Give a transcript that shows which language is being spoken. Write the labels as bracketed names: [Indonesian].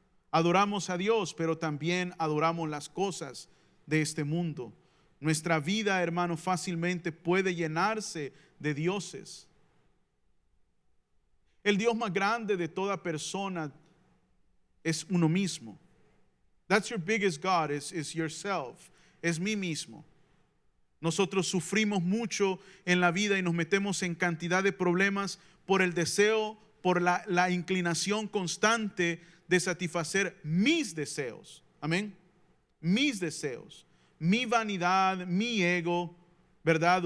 [Spanish] Adoramos a Dios, pero también adoramos las cosas de este mundo. Nuestra vida, hermano, fácilmente puede llenarse de dioses. El Dios más grande de toda persona es uno mismo. [English] That's your biggest God, is yourself, [Spanish] es mí mismo. Nosotros sufrimos mucho en la vida y nos metemos en cantidad de problemas por el deseo, por la inclinación constante de satisfacer mis deseos. Amén. Mis deseos, mi vanidad, mi ego, ¿verdad?